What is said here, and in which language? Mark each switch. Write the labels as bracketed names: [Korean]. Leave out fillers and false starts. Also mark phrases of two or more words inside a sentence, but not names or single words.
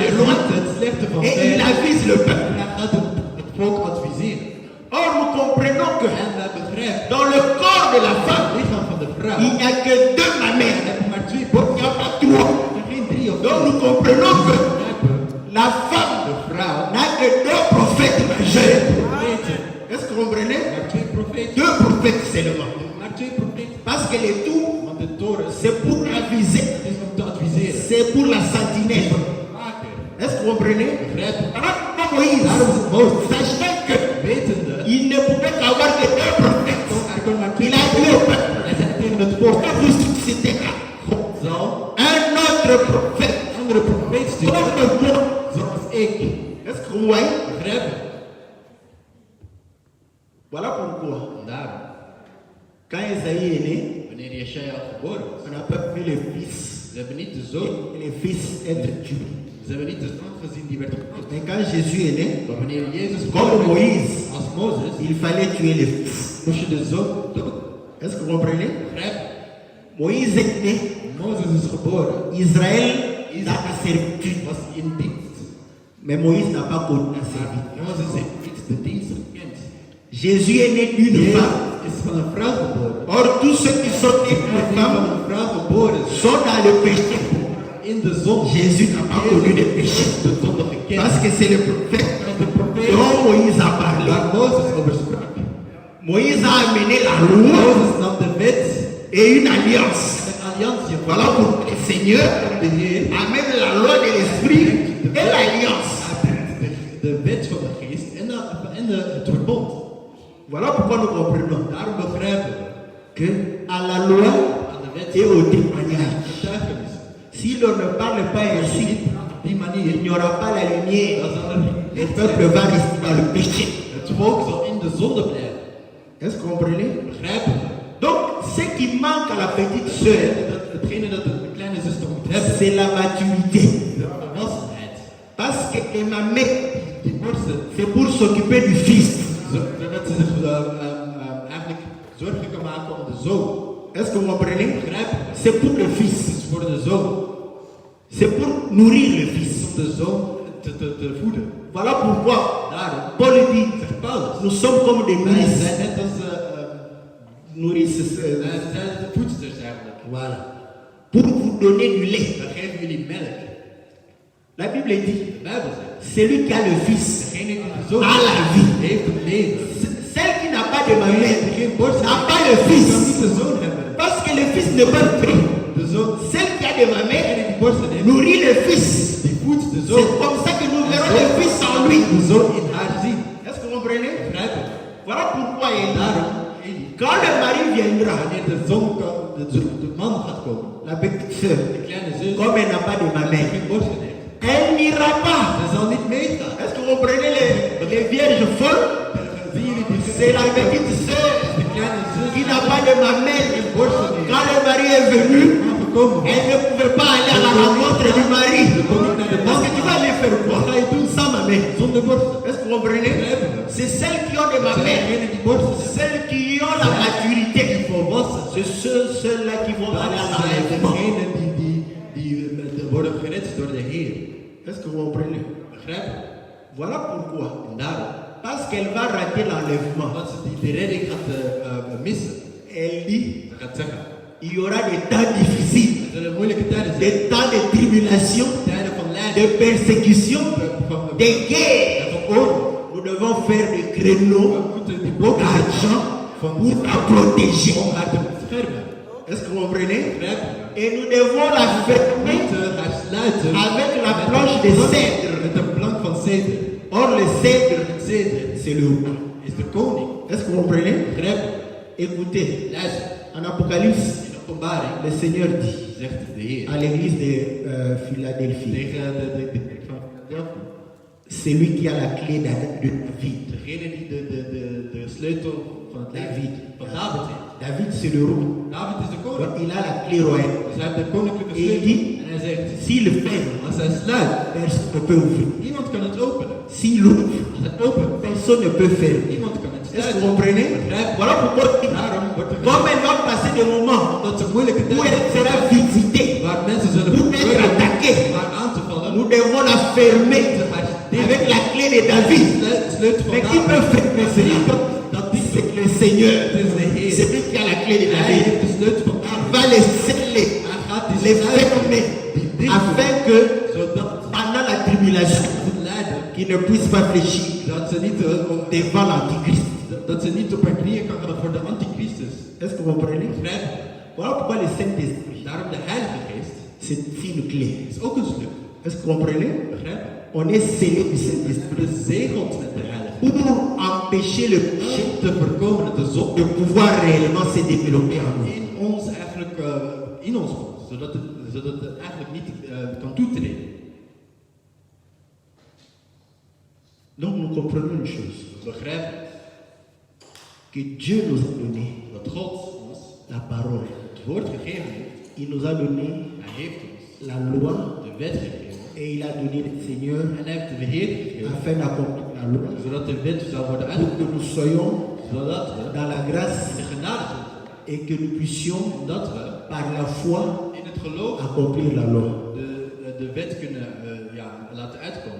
[Dutch] Hij [French] loin [Dutch] ziet het slechte van [French] et il ver avise le peuple. [Dutch] en hij gaat het volk adviseren. [French] Or, nous comprenons que [Dutch] En wij begrijpen, [French] dans le corps de la [Dutch] het [French] femme, [Dutch] lichaam van de vrouw, [French] il n'y a que deux [Dutch] er [French] mamelles. [Dutch] hebben maar twee [French] Il [Dutch] borsten. [French] n'y a pas trois. [Dutch] Er zijn geen drie of [French] Donc, [Dutch] vier. [French] nous comprenons que [Dutch] We begrijpen, [French] la femme [Dutch] de vrouw [French] n'a que deux prophètes majeurs. [Dutch] profeten. [French] Est-ce que vous comprenez? [Dutch] Maar twee profeten. [French] Deux prophètes seulement. [Dutch] Maar twee profeten. [French] Parce que les tours, [Dutch] Want de torens, [French] c'est pour aviser. [Dutch] het is om te adviseren. [French] C'est pour la sentinelle. [Dutch] Bewaker. [French] Est-ce que vous comprenez? [Dutch] Begrijpen. [French] Alors, comme Moïse, sachant [Dutch] Wetende. [French] qu'il ne pouvait qu'avoir que deux prophètes, [Dutch] Er kon maar twee [French] il a dit au peuple, [Dutch] Hij zei tegen het volk, [French] pourquoi vous suscitez là [Dutch] God zal [French] un autre prophète [Dutch] een andere profeet sturen. [French] comme moi? [Dutch] Zoals ik. [French] Est-ce que vous voyez? [Dutch] Begrijpen. [French] Voilà pourquoi, [Dutch] En daarom, [French] quand Esaïe est né, [Dutch] wanneer Jesaja geboren was, [French] on n'a pas vu le fils [Dutch] ze hebben niet de zoon, [French] et le fils être tué. [Dutch] ze hebben niet de zoon gezien die werd gedood. [French] Mais quand Jésus est né, [Dutch] Maar wanneer Jezus [French] comme [Dutch] geboren werd, [French] Moïse, [Dutch] als Mozes, [French] il fallait tuer le fils. [Dutch] moest je de zoon dood. [French] Est-ce que vous comprenez? [Dutch] Begrijpen. [French] Moïse est né, [Dutch] Mozes is geboren, [French] Israël n'a pas servi. [Dutch] was in dienst. [French] Mais Moïse n'a pas connu la [Dutch] Maar [French] servitude. [Dutch] Mozes heeft niet de dienst gekend. [French] Jésus est né d'une [Dutch] Jezus [French] femme. [Dutch] is van een vrouw geboren. [French] Or, tous ceux qui sont nés [Dutch] En [French] d'une [Dutch] die van [French] femme [Dutch] een vrouw geboren is, [French] sont dans le péché. [Dutch] in de zon. [French] Jésus n'a pas connu de péché. [Dutch] De zonde gekend. [French] Parce que c'est le prophète [Dutch] En de profeet [French] dont Moïse a parlé. [Dutch] waar Mozes over sprak. [French] Moïse a amené la loi [Dutch] Mozes nam de wet [French] et une alliance. [Dutch] en een alliantie. [French] Voilà pour le Seigneur [Dutch] De Heer [French] amène la loi de l'esprit et l'alliance. [Dutch] de wet van de geest en het verbond. [French] Voilà pourquoi nous comprenons [Dutch] Daarom begrijpen we [French] que à la loi [Dutch] aan de wet [French] et au témoignage, [Dutch] getuigenis. [French] si l'on ne parle pas [Dutch] Als je [French] ainsi, [Dutch] niet praat op die [French] il [Dutch] manier, [French] n'y aura pas la lumière. [Dutch] dan zal er [French] Le [Dutch] licht [French] peuple [Dutch] zijn. [French] va rester dans le péché. [Dutch] Het volk zal in de zonde blijven. [French] Est-ce que vous comprenez? [Dutch] Begrijpen we? [French] Donc, ce qui manque à la petite sœur, [Dutch] Hetgene dat de kleine zuster moet hebben, [French] c'est la maturité. [Dutch] de volwassenheid. [French] Parce que ma mère, [Dutch] Die borsten, [French] c'est pour s'occuper du fils. [Dutch] zodat ze zich eigenlijk zorgen kan maken om de zoon. [French] Est-ce que vous comprenez? [Dutch] Begrijpen we? [French] C'est pour le [Dutch] Het [French] fils. [Dutch] is voor de zoon. [French] C'est pour nourrir le [Dutch] Het [French] fils. [Dutch] is om de zoon te voeden. [French] Voilà pourquoi [Dutch] Daarom [French] Paul dit, [Dutch] zegt Paulus, [French] nous sommes comme des [Dutch] wij [French] nourrices. [Dutch] zijn net als [French] Nourrices. [Dutch] wij zijn de voedsters eigenlijk. [French] Voilà. Pour vous donner du lait. [Dutch] We geven jullie melk. [French] La Bible dit, [Dutch] De Bijbel zegt, [French] celui qui a le fils [Dutch] degene die de zoon [French] a la vie. [Dutch] heeft het leven. [French] Celle qui n'a pas de [Dutch] Degene [French] mamelle [Dutch] die geen borst [French] n'a [Dutch] heeft, [French] pas le [Dutch] kan [French] fils. [Dutch] niet de zoon hebben. [French] Parce que le fils ne peut plus. [Dutch] De zoon, [French] Celle qui a de mamelle [Dutch] degene die borsten heeft, [French] nourrit le fils. [Dutch] die voedt de [French] C'est [Dutch] zoon. [French] comme ça que nous verrons le fils en lui. [Dutch] De zoon in haar zien. [French] Est-ce que vous comprenez? [Dutch] Begrijpen? [French] Voilà pourquoi il [Dutch] Daarom, [French] quand le mari viendra, [Dutch] wanneer de man gaat komen, [French] la petite sœur, [Dutch] de kleine zus, [French] comme elle n'a pas de [Dutch] die [French] mamelle, [Dutch] geen borsten heeft, [French] elle n'ira pas. [Dutch] ze zal niet meegaan. [French] Est-ce que vous comprenez les vierges folles? [Dutch] Zien jullie die [French] C'est la petite sœur [Dutch] de kleine zus [French] qui n'a pas de mamelle. [Dutch] geen borsten heeft? [French] Quand le mari est venu, [Dutch] Aangekomen. [French] elle ne pouvait pas aller à la rencontre du mari. Parce que tu vas aller faire quoi? Sans mamelle. [Dutch] Zonder borsten. [French] Est-ce que vous comprenez? C'est celles qui ont des [Dutch] Het zijn [French] mamelles. [Dutch] degenen die borsten zijn. [French] Celles qui ont la maturité. [Dutch] Volwassen. [French] C'est ceux-là qui vont aller à [Dutch] Dat zijn [French] l'enlèvement. [Dutch] degenen die worden gered door de Heer. [French] Est-ce que vous comprenez? [Dutch] Begrijp? [French] Voilà pourquoi. [Dutch] En daarom, [French] Parce qu'elle va rater l'enlèvement. [Dutch] omdat ze de redding gaat missen, [French] Elle dit, [Dutch] ze gaat zeggen, [French] il y aura des temps difficiles, [Dutch] er zullen moeilijke tijden zijn. [French] des temps de tribulation, [Dutch] Tijden van de lijden, [French] persécution, [Dutch] van [French] de guerre. [Dutch] van oorlog. [French] Nous devons faire des créneaux [Dutch] We moeten die blokken [French] d'argent [Dutch] van [French] pour la protéger. [Dutch] om haar te beschermen. [French] Est-ce que vous comprenez? [Dutch] Begrijp je? [French] Et nous devons la fermer [Dutch] Hij sluiten [French] avec la planche de cèdre. [Dutch] met een plank van ceder. [French] Or, le cèdre, [Dutch] Het ceder [French] c'est le roi. [Dutch] is de koning. [French] Est-ce que vous comprenez? [Dutch] Begrijp je? [French] Écoutez, [Dutch] Luister, [French] en Apocalypse, [Dutch] in openbaring [French] le Seigneur dit [Dutch] zegt de Heer [French] à l'église de Philadelphie, [Dutch] tegen de kerk van Philadelphia. [French] c'est lui qui a la clé de David. [Dutch] Degene die de sleutel van het leven van David heeft. [French] David, c'est le roi. [Dutch] David is de koning. [French] Donc, il a la clé royale. [Dutch] Dus hij heeft de koninklijke [French] Et il [Dutch] sleutel. [French] dit, [Dutch] En hij zegt, [French] s'il le ferme, [Dutch] als hij sluit, [French] personne ne peut ouvrir. [Dutch] niemand kan het openen. [French] S'il ouvre, [Dutch] Als hij opent, [French] personne ne peut fermer. [Dutch] niemand kan het [French] Est-ce que [Dutch] sluiten. [French] vous comprenez? [Dutch] Begrijp je? [French] Voilà pourquoi, [Dutch] Daarom wordt er [French] comme [Dutch] gezegd [French] elle va passer des moments [Dutch] dat ze moeilijke [French] où elle [Dutch] tijden [French] sera visitée, [Dutch] waar mensen zullen [French] où être [Dutch] proberen [French] attaquée, [Dutch] haar aan te vallen, [French] nous devons la fermer avec la clé de David. [Dutch] sleutel van [French] Mais qui peut [Dutch] David. [French] fermer cela? [Dutch] Dat die [French] C'est le Seigneur. [Dutch] het is de Heer. [French] C'est lui qui a la clé de [Dutch] Hij [French] David. [Dutch] heeft de sleutel van [French] Il [Dutch] David. [French] va les sceller, [Dutch] Hij gaat die [French] les [Dutch] sluiten, [French] fermer, [Dutch] die dicht [French] afin que [Dutch] zodat [French] pendant la tribulation, [Dutch] het lijden, [French] qu'ils ne puissent pas fléchir [Dutch] dat ze niet [French] devant l'Antichrist. [Dutch] dat ze niet op haar knieën kan gaan voor de antichristus. [French] Est-ce que vous comprenez? [Dutch] Begrijp je? [French] Voilà pourquoi le Saint-Esprit, [Dutch] Daarom de Heilige Geest [French] c'est une clé. [Dutch] is ook een sleutel. [French] Est-ce que vous comprenez? [Dutch] Begrijp je? [French] On est scellé du Saint-Esprit [Dutch] Bezegeld met de Heilige Geest. [French] pour empêcher le péché [Dutch] Om te voorkomen dat de zonde [French] de pouvoir réellement se développer en nous. [Dutch] in ons eigenlijk in ons komt, zodat het eigenlijk niet kan toetreden. [French] Donc nous comprenons une chose, [Dutch] We begrijpen [French] que Dieu nous a donné [Dutch] dat God ons [French] la parole. [Dutch] het woord gegeven heeft. [French] Il nous a donné [Dutch] Hij heeft ons [French] la loi [Dutch] de wet gegeven. [French] et il a donné le Seigneur [Dutch] En hij heeft de Heer gegeven, [French] afin d'accomplir la loi, [Dutch] zodat de wet zou worden [French] pour que [Dutch] uitgevoerd. [French] nous soyons [Dutch] Zodat we [French] dans la grâce [Dutch] de genade zijn. [French] et que nous puissions [Dutch] Dat we [French] par la foi [Dutch] in het geloof [French] accomplir la loi. [Dutch] de wet kunnen laten uitkomen.